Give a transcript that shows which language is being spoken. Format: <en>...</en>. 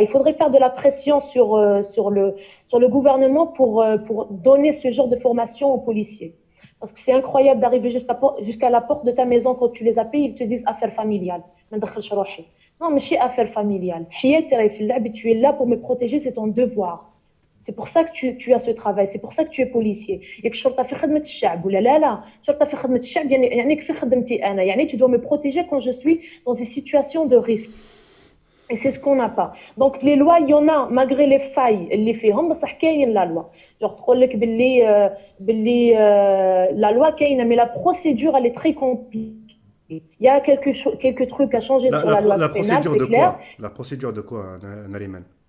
<fr>Il faudrait faire de la pression sur le gouvernement pour donner ce genre de formation aux policiers. Parce que c'est incroyable d'arriver jusqu'à la porte de ta maison quand tu les appelles, ils te disent affaire familiale. Non, mais c'est affaire familiale. Tu es là pour me protéger, c'est ton devoir. C'est pour ça que tu as ce travail, c'est pour ça que tu es policier. Et que</fr> <ar>الشرطة في خدمة الشعب ولا لا الشرطة في خدمة الشعب يعني في خدمتي أنا يعني</ar> <fr>tu dois me protéger quand je suis dans une situation de risque. Et c'est ce qu'on n'a pas. Donc les lois, il y en a malgré les failles</fr> <ar>اللي فيهم بصح كاين</ar> <fr>la loi. Genre</fr> <ar>تقول لك باللي</ar> <fr>la loi</fr> <ar>كاينة</ar> <fr>mais la procédure elle est très compliquée. Il y a quelques trucs à changer sur la loi pénale, c'est clair. La procédure de quoi, Nariman?</fr>